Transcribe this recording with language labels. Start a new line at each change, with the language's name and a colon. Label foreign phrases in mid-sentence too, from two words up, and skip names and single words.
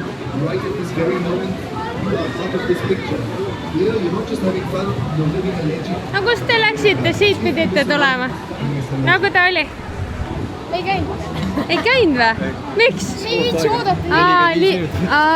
English: Right at this very moment, you are part of this picture. Here, you're not just having fun, you're living a legend.
Estonian: No kus te läksite? Siit pidite tulema. Nagu ta oli? Ei käinud. Ei käinud või? Miks? Ei viitsi oodata.